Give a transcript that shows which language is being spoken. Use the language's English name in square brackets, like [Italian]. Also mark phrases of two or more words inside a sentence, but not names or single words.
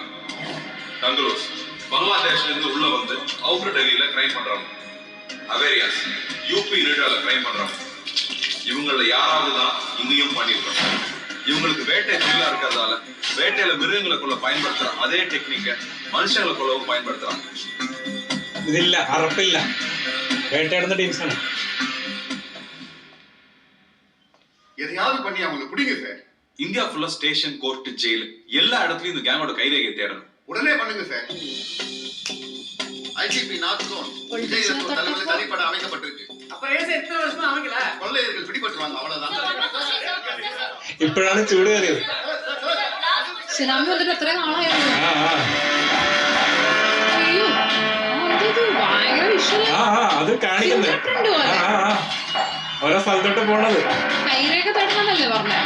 [Tamil] டங்கலோஸ் பங்களாதேஷ்ல இருந்து உள்ள வந்து அவுட்டர் டெல்லியில கிரைம் பண்றாங்க. ஹவேரியாஸ் யூபி யூனிட்டால கிரைம் பண்றாங்க. இவங்கள யாராவது தான் இங்கேயும் பண்ணிருக்காங்க. இவங்களுக்கு வேட்டை தொழிலா இருக்கிறதால வேட்டையில மிருகங்களை கொள்ள பயன்படுத்துற அதே டெக்னிக்க மனுஷங்களை கொள்ளவும் பயன்படுத்துறாங்க. [Malayalam] ഇതില്ല, അറപ്പില്ല, വേട്ടയാടുന്ന ടീംസാണ്. [Tamil] எதையாவது பண்ணி அவங்களை பிடிங்க சார். இந்தியா ஃபுல்லா ஸ்டேஷன், கோர்ட், ஜெயில் எல்லா இடத்துலயும் இந்த கேங்கோட கைரேகையை தேடணும். உடனே பண்ணுங்க சார். ஐஜிபி [English] North Zone [Tamil] விஜய் ரத்தோர் தலைமையில் தனிப்பட அமைக்கப்பட்டிருக்கு. அப்புறம் ஏன் சார் இத்தனை வருஷமா அமைக்கல? கொள்ளையர்கள் பிடிபட்டுருவாங்க, அவ்வளவுதான். [Malayalam] ഇപ്പോഴാണ് ചൂട് കയറിയത്. സുനാമി വന്നിട്ട് എത്ര നാളായിരുന്നു? അയ്യോ അത് ഭയങ്കര വിഷ്വൽ. അത് കാണിക്കുന്നത് ഓരോ സ്ഥലത്തോട്ട് പോണത്. കൈരേഖ തടണമെന്നല്ലേ പറഞ്ഞേ?